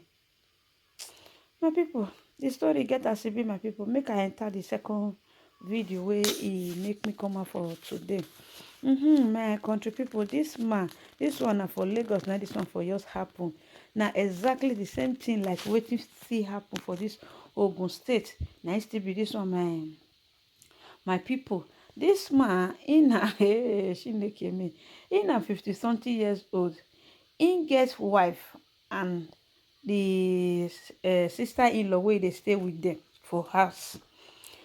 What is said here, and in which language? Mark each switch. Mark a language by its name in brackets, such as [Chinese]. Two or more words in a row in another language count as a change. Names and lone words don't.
[Nigerian Pidgin] My people, the story get as it be, my people. Make I enter the second video where he make me come out for today. My country people, this man, this one for Lagos, now this one for yours happen. Now exactly the same thing like wetin still happen for this Ogun State. Now it still be this one, my people. This man in a in a 50-something years old. He gets wife and the sister-in-law where they stay with them for house.